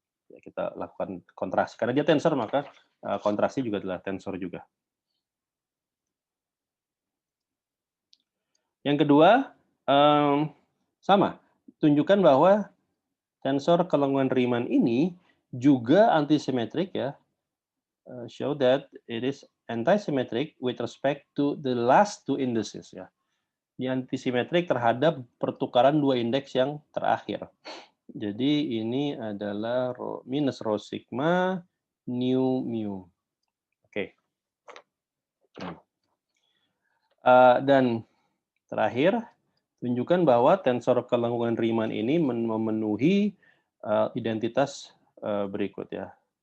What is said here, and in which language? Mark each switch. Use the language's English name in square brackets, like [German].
[Indonesian] Ya, kita lakukan kontrasi. Karena dia tensor maka kontrasi juga adalah tensor juga. Yang kedua, sama. Tunjukkan bahwa tensor kelangsungan Riemann ini juga antisimetrik ya. [English] Show that it is antisymmetric with respect to the last 2 indices ya. [Indonesian] Dia antisimetrik terhadap pertukaran 2 indeks yang terakhir. Jadi ini adalah minus rho sigma nu mu. Oke. Dan terakhir, tunjukkan bahwa tensor kelangsungan Riemann ini memenuhi identitas berikut ya.